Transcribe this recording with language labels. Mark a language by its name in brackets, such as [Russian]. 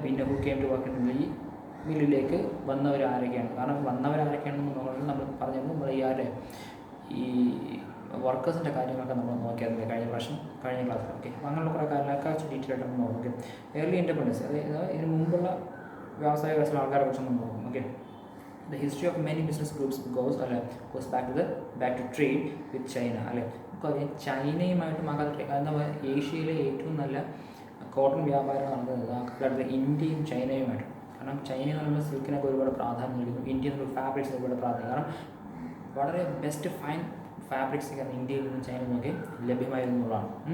[Malayalam] പിന്നെ [English] who came to work in [Malayalam] ഈ മില്ലിലേക്ക് വന്നവർ ആരൊക്കെയാണ്, കാരണം വന്നവർ ആരൊക്കെയാണെന്ന് നോക്കണമെങ്കിൽ നമ്മൾ പറഞ്ഞിരുന്നു, നമ്മൾ ഈ വർക്കേഴ്സിൻ്റെ കാര്യങ്ങളൊക്കെ നമ്മൾ നോക്കിയായിരുന്നു കഴിഞ്ഞ ക്ലാസ്സിൽ. ഓക്കെ, അപ്പോൾ അങ്ങനെയുള്ള കുറേ കാര്യങ്ങളൊക്കെ ഡീറ്റെയിൽ ആയിട്ട് നമ്മൾ നോക്കും. ഏർലി ഇൻഡിപെൻഡൻസ്, അതായത് ഇതിന് മുമ്പുള്ള വ്യവസായ വ്യവസ്ഥയിലെ ആൾക്കാരെ കുറിച്ച് നമ്മൾ നോക്കും. [English] Okay, the history of many business groups goes back to trade with China. [Malayalam] അല്ലേ, നമുക്കറിയാം ചൈനയുമായിട്ട് എന്താ പറയുക, ഏഷ്യയിലെ ഏറ്റവും നല്ല കോട്ടൺ വ്യാപാരം നടന്നത് ആ കാലത്ത് ഇന്ത്യയും ചൈനയുമായിട്ട്. കാരണം ചൈന എന്ന് പറയുമ്പോൾ സിൽക്കിനൊക്കെ ഒരുപാട് പ്രാധാന്യം നൽകുന്നു, ഇന്ത്യൻ ഫാബ്രിക്സിന് ഒരുപാട് പ്രാധാന്യം, കാരണം വളരെ ബെസ്റ്റ് ഫൈൻ ഫാബ്രിക്സ് കാരണം ഇന്ത്യയിൽ നിന്നും ചൈനയിൽ നിന്നൊക്കെ ലഭ്യമായിരുന്നതാണ്.